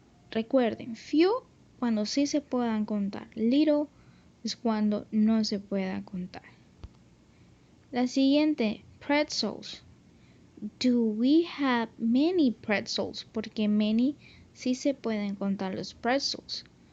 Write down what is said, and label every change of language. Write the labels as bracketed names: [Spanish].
[Spanish] Recuerden, few cuando sí se puedan contar, little es cuando no se pueda contar. La siguiente, pretzels. [English] Do we have many pretzels? [Spanish] Porque many sí se pueden contar los pretzels.